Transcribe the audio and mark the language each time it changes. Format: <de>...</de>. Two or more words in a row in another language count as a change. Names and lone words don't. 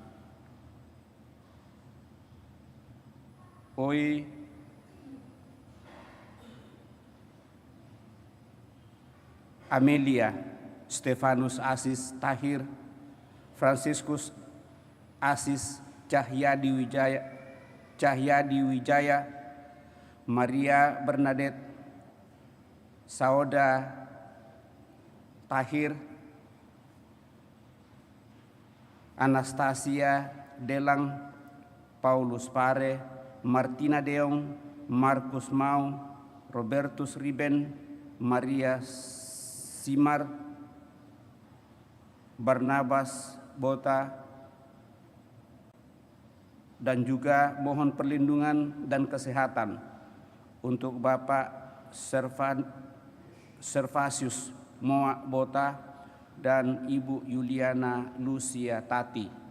<id>Oi Amelia Stefanus Asis Tahir, Fransiskus Asis Cahyadi Wijaya, Maria Bernadette Sauda Tahir, Anastasia Delang, Paulus Pare, Martina Deong, Markus Mau, Robertus Riben, Maria Simar, Barnabas Bota, dan juga mohon perlindungan dan kesehatan untuk Bapak Servasius Moa Bota dan Ibu Yuliana Lucia Tati,</id>